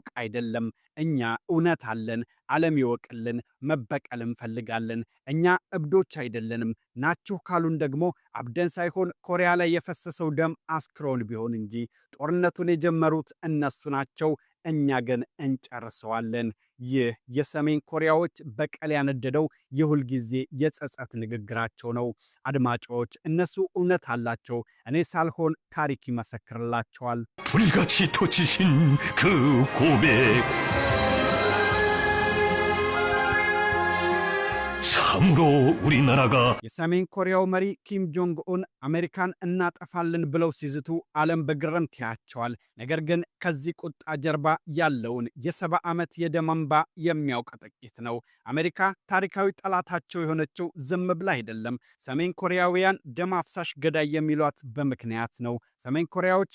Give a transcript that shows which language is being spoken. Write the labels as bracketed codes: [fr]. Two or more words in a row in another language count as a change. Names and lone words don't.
[am] አይደለም። እኛ እውነት አለን። ዓለም ይወቅልን። መበቀል እንፈልጋለን። እኛ እብዶች አይደለንም። ናችሁ ካሉን ደግሞ አብደን ሳይሆን ኮሪያ ላይ የፈሰሰው ደም አስክሮን ቢሆን እንጂ። ጦርነቱን የጀመሩት እነሱ ናቸው። እኛ ግን እንጨርሰዋለን። ይህ የሰሜን ኮሪያዎች በቀል ያነደደው የሁል ጊዜ የጸጸት ንግግራቸው ነው። አድማጮች፣ እነሱ እውነት አላቸው። እኔ ሳልሆን ታሪክ ይመሰክርላቸዋል። [ko] 불같이 터지신 그 고백 참으로 우리나라가 [am] የሰሜን ኮሪያው መሪ ኪም ጆንግ ኡን አሜሪካን እናጠፋለን ብለው ሲዝቱ ዓለም በግርምት ያያቸዋል። ነገር ግን ከዚህ ቁጣ ጀርባ ያለውን የ70 ዓመት የደም እንባ የሚያውቅ ጥቂት ነው። አሜሪካ ታሪካዊ ጠላታቸው የሆነችው ዝም ብላ አይደለም። ሰሜን ኮሪያውያን ደም አፍሳሽ ገዳይ የሚሏት በምክንያት ነው። ሰሜን ኮሪያዎች